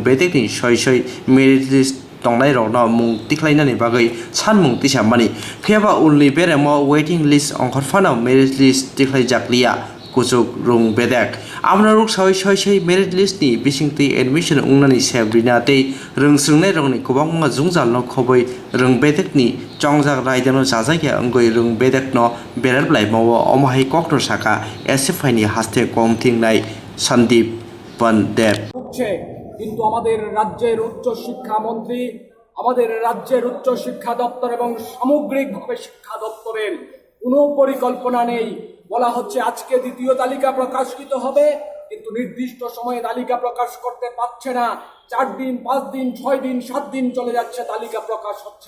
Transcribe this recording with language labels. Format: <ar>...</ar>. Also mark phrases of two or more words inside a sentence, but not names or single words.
<trp>betekni soi merit list tongnai rokno mung tiklainani bagai sanmung tisamani phiaba ulni beremo waiting list ongkhorfano merit list tiklai jakliya kusuk rung bedek amna ruk soi merit list ni bisingti admission ungnani sebrina tei rongsrungnai rokni kobangma jungjal no khoboi rung bedek ni chongjak raidano jajaki angoi rung bedek no berar blai mawo omahai koktor saka SFI ni haste komtingnai Sandip Pandep</trp> <bn>কিন্তু আমাদের রাজ্যের উচ্চ শিক্ষা মন্ত্রী আমাদের রাজ্যের উচ্চ শিক্ষা দপ্তর এবং সামগ্রিকভাবে শিক্ষা দপ্তরের কোনো পরিকল্পনা নেই বলা হচ্ছে আজকে দ্বিতীয় তালিকা প্রকাশিত হবে কিন্তু নির্দিষ্ট সময়ে তালিকা প্রকাশ করতে পারছে না 4 দিন 5 দিন 6 দিন 7 দিন চলে যাচ্ছে তালিকা প্রকাশ হচ্ছে</bn>